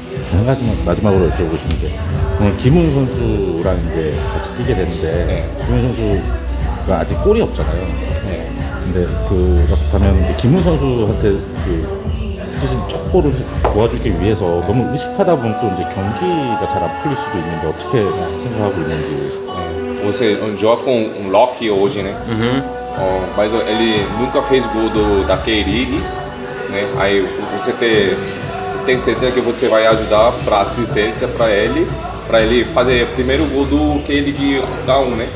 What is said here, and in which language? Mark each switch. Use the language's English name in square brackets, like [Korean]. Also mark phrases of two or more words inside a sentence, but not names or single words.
[Korean] 한 가지만 마지막으로 여쭤보고 싶은 게 오늘 김훈 선수랑 이제 같이 뛰게 되는데 김훈 선수가 아직 골이 없잖아요. 근데 그렇다면 이제 김훈 선수한테 시즌 첫 골을 도와주기 위해서 너무 의식하다 보면 또 이제 경기가 잘 안 풀릴 수도 있는데 어떻게 생각하고 있는지. [Portuguese] Você joga com um Locke hoje, né? Mas ele nunca fez gol da K-League, né? Aí você tem certeza que você vai ajudar para assistência para ele fazer o primeiro gol do K-League Down, né?